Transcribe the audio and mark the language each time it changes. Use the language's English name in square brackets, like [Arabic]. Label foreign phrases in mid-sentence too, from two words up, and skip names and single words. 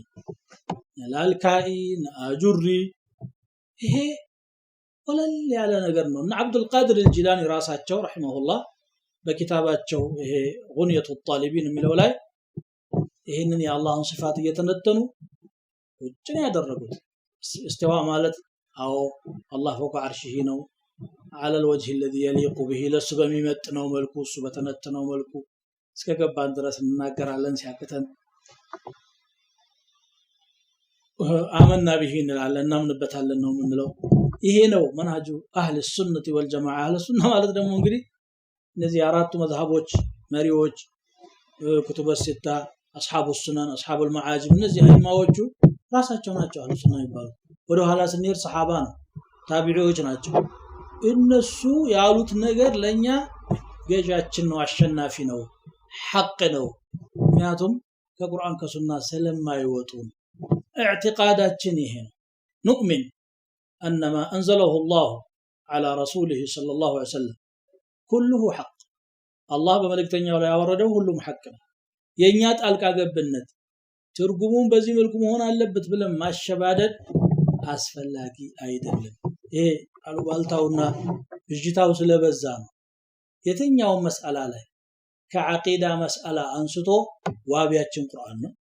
[Amharic] ላልካኢን አጁሪ ይሄ ወለል ያለ ነገር ነው እና አብዱል ቃድር الجيلاني ራሳቸው ረሂመሁላህ በኪታባቸው ይሄ ጉንየቱ الطالبين የሚለው ላይ ይሄንን የአላህን ሲፋት እየተነተኑ እጭን ያደረጉት استواء ማለት አዎ አላህ [Arabic] فوق عرشه [Amharic] ነው [Arabic] على الوجه الذي يليق به [Amharic] ለሱ በሚመጥነው መልኩ እሱ በተነተነው መልኩ እስከገባን ድረስ እናገራለን ሲያከተን [Arabic] آمنا به [Amharic] እንላለን እናምንበታለን ነው የምንለው ይሄ ነው መንሃጁ [Arabic] أهل السنة والجماعة [Amharic] አህለ ሱና ማለት ደግሞ እንግዲህ እነዚህ አራቱ መዝሐቦች መሪዎች [Arabic] كتب ستة أصحاب السنن أصحاب المعاجم [Amharic] እነዚህ አይማዎቹ ራሳቸው ናቸው [Arabic] أهل السنة [Amharic] ይባላሉ ወደ ኋላ ስንሄድ ሰሃባ ነው ታቢዒዎች ናቸው እነሱ ያሉት ነገር ለኛ ገጃችን ነው አሸናፊ ነው ሐቅ ነው ምክንያቱም ከቁርአን ከሱና ስለማይወጡ اعتقاداتችን ይሄ ነው [Arabic] نؤمن ان ما انزله الله على رسوله صلى الله عليه وسلم كله حق الله [Amharic] በመልእክተኛው ላይ ያወረደው ሁሉም ሐቅ ነው የኛ ጣልቃ ገብነት ትርጉሙን በዚህ መልኩ መሆን አለበት ብለን ማሸባደድ አስፈላጊ አይደለም ይሄ አልባልታውና ብጅታው ስለበዛ ነው የትኛው መስአላ ላይ ከዓቂዳ መስአላ አንስቶ ዋቢያችን ቁርአን ነው